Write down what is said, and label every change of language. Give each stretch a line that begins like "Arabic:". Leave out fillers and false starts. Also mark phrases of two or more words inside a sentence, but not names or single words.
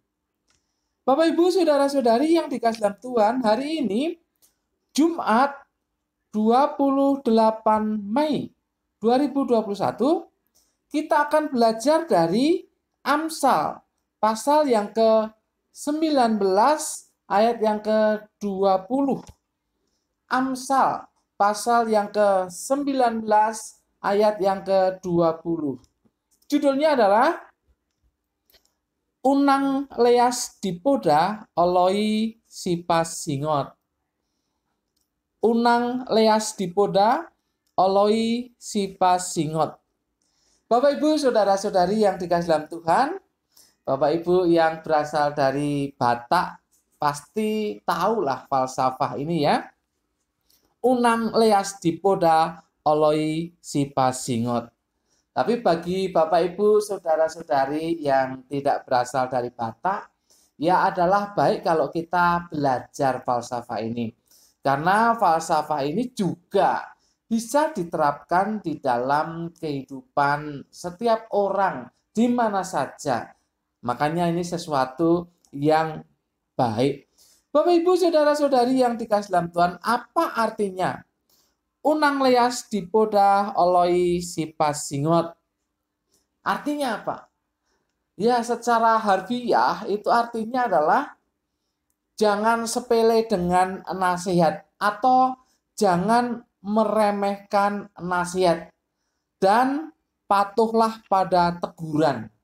Indonesian: Bapak Ibu Saudara-saudari yang dikasihi dalam Tuhan, hari ini Jumat 28 Mei 2021 kita akan belajar dari Amsal pasal yang ke-19 ayat yang ke-20. Amsal pasal yang ke-19 ayat yang ke-20. Judulnya adalah
Batak Toba: Unang leas dipoda oloi sipas singot. Unang leas dipoda oloi sipas singot.
Indonesian: Bapak Ibu Saudara-saudari yang dikasihi dalam Tuhan, Bapak Ibu yang berasal dari Batak pasti tahulah falsafah ini ya.
Batak Toba: Unang leas dipoda oloi sipas singot.
Indonesian: Tapi bagi Bapak Ibu Saudara-saudari yang tidak berasal dari Batak, ya adalah baik kalau kita belajar falsafah ini. Karena falsafah ini juga bisa diterapkan di dalam kehidupan setiap orang di mana saja. Makanya ini sesuatu yang baik. Bapak Ibu Saudara-saudari yang dikasihi dalam Tuhan, apa artinya
Batak Toba: unang leas dipoda oloi sipas singot?
Indonesian: Artinya apa? Ya, secara harfiah itu artinya adalah jangan sepele dengan nasihat atau jangan meremehkan nasihat dan patuhlah pada teguran.